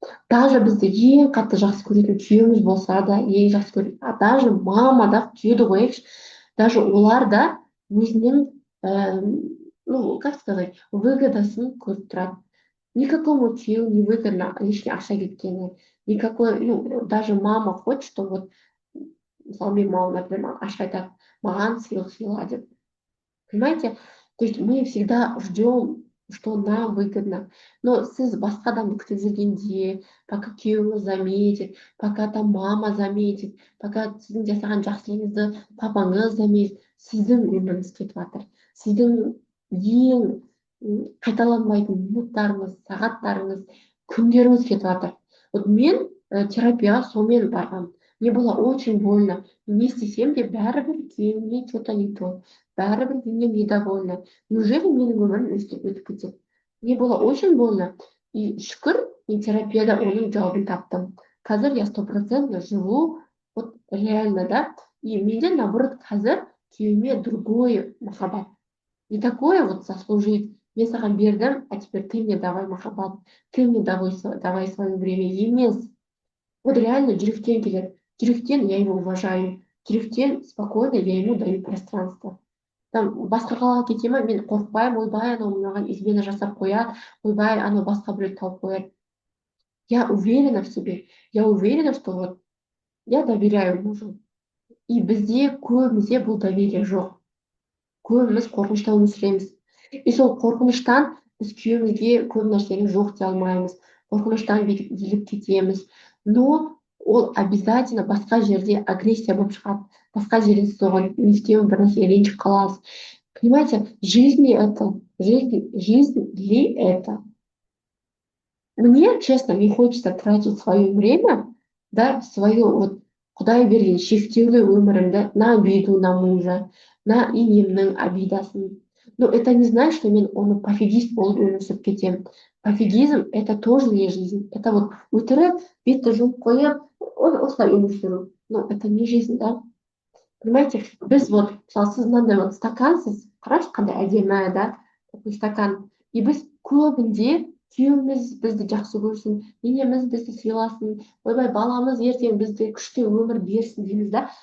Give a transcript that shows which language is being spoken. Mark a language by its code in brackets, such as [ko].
[ru] Даже [kk] бізді ең қатты жақсы көретін күйеуіміз болса да, ең жақсы көретін, [ru] даже мама [kk] да, күйеуді қояйықшы, даже олар да өзінің, [ru] ну, как сказать, [kk] выгодасын көріп тұрады. [ru] Никакому [kk] күйеу [ru] не выгодно лишний [kk] ақша кеткені. [ru] Никакой, ну, даже мама хочет, что вот, [kk] мысалы менің мамам, [ru] например, [kk] маған ашық айтады, маған сыйлық сыйла деп. [ru] Понимаете? То есть мы всегда ждем, что нам выгодно. [kk] Но сіз басқа адамды күтіп жүргенде, [ru] пока [kk] күйеуіңіз [ru] заметит, [kk] пока там мама заметит, пока сіздің жасаған жақсылығыңызды папаңыз заметит, сіздің өміріңіз кетіп жатыр. Сіздің ең қайталанбайтын минуттарыңыз, сағаттарыңыз, күндеріңіз кетіп жатыр. Вот мен терапияға сонымен барғанмын. [ru] Мне было очень больно. [kk] Не істесем де бәрібір күйеуіммен [ru] что-то не то. [kk] Бәрібір менен недовольна. [ru] Неужели [kk] менің өмірім өтіп кетеді? [ru] Мне было очень больно. [kk] И шүкір, мен терапияда оның жауабын таптым. Қазір [ru] я 100% живу, вот реально, да. [kk] И менде, [ru] наоборот, [kk] қазір күйеуіме [ru] другой [kk] махаббат. [ru] Не такое вот заслужить. [kk] Мен саған бердім, [ru] а теперь ты мне давай махаббат. Ты мне давай свое время. [kk] Емес. Вот реально жүректен келеді. [ru] Жүректен я его уважаю. [kk] Жүректен [ru] спокойно я ему даю пространство. [kk] Там басқа қалаға кете ма, мен қорықпаймын, ойбай анау маған [ru] измена [kk] жасап қояды, ойбай анау басқа біреуді тауып қояды. [ru] Я уверена в себе, я уверена, что вот я доверяю мужу. [kk] И бізде көбімізде бұл [ru] доверие [kk] жоқ. Көбіміз қорқынышта өмір сүреміз. И сол қорқыныштан біз күйеуімізге көп нәрсені жоқ дей алмаймыз. Қорқыныштан билеп кетеміз. Но ол [ru] обязательно [kk] басқа жерде [ru] агрессия [kk] болып шығады. Басқа жерде сіз оған не істеуін бір нәрсеге ренжіп қаласыз. [ru] Понимаете, жизнь ли это? Жизнь ли это? Мне, честно, не хочется тратить свое время, да, свое вот [kk] Құдай берген шектеулі өмірімді [ru] на обиду на мужа, на инемнің обидасын. Но это не значит, что [kk] мен оны пофигист болып өмір сүріп кетемін. [ru] Пофигизм — это тоже не жизнь. Это вот [kk] өтірік, бетті жұмып қойып, осылай өмір сүру. [ru] Но это не жизнь, да? Понимаете, [kk] біз вот, мысалы, сіз мынандай вот стакансыз, қарашы қандай әдемі, да, [ru] такой стакан. [kk] И біз көбінде күйеуіміз бізді жақсы көрсін, енеміз бізді сыйласын, ойбай баламыз ертең бізді күшті өмір берсін дейміз, да.